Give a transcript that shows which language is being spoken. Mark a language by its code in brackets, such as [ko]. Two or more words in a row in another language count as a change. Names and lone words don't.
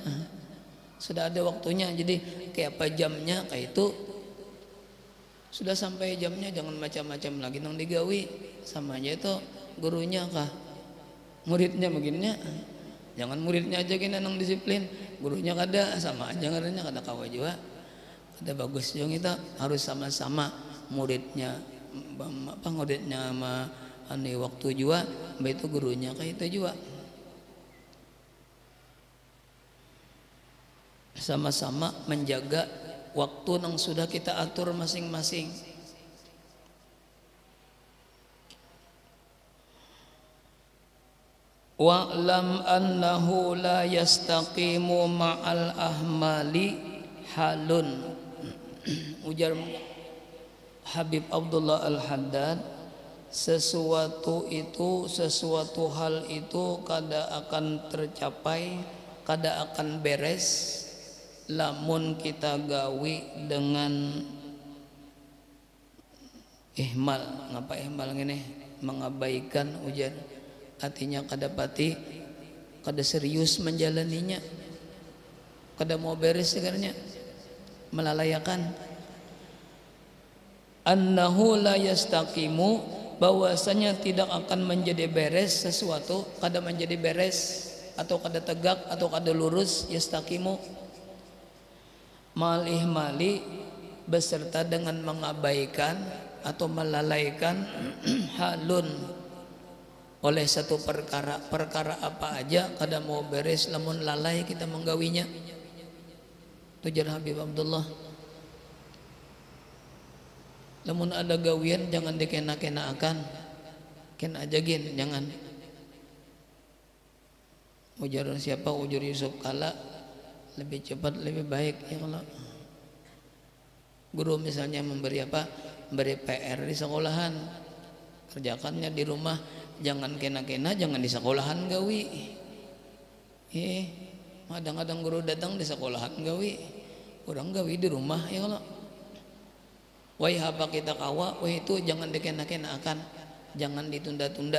[bjn] Sudah ada waktunya, jadi kayak apa jamnya kayak itu. Sudah sampai jamnya jangan macam-macam lagi nang digawi, sama aja itu gurunya kah muridnya begininya. Jangan muridnya aja kena nang disiplin, gurunya kada, sama aja ngaranya kada kawa juga. Ada bagus yang kita harus sama-sama muridnya sama ane waktu juga, mbak itu gurunya kayak itu juga. [id] Sama-sama menjaga waktu yang sudah kita atur masing-masing. [ar] Wa'lam annahu la yastaqimu ma'al ahmali halun. [bjn] Ujar Habib Abdullah Al-Haddad, sesuatu hal itu kada akan tercapai, kada akan beres lamun kita gawi dengan ihmal. Ngapa ihmal ngene? Mengabaikan ujian, artinya kada pati, kada serius menjalaninya, kada mau beres segarnya, melalayakan. [ar] Annahu la yastaqimu, [bjn] bahwasanya tidak akan menjadi beres sesuatu, kada menjadi beres atau kada tegak atau kada lurus. [ar] Yastaqimu mal ihmali, [id] beserta dengan mengabaikan atau melalaikan halun oleh satu perkara. [bjn] Perkara apa aja kada mau beres lamun lalai kita menggawinya. Tujar Habib Abdullah, lamun ada gawian jangan dikena-kena akan, ken aja gin, jangan. [id] Ujar siapa? Ujar Yusuf Kala, lebih cepat lebih baik. [bjn] Ya kalau guru misalnya memberi apa, memberi PR di sekolahan, kerjakannya di rumah, jangan kena-kena, jangan di sekolahan gawi. Kadang-kadang guru datang di sekolahan gawi, orang gawi di rumah. Ya kalau wai apa kita kawa, wai itu jangan dikena-kena akan, jangan ditunda-tunda.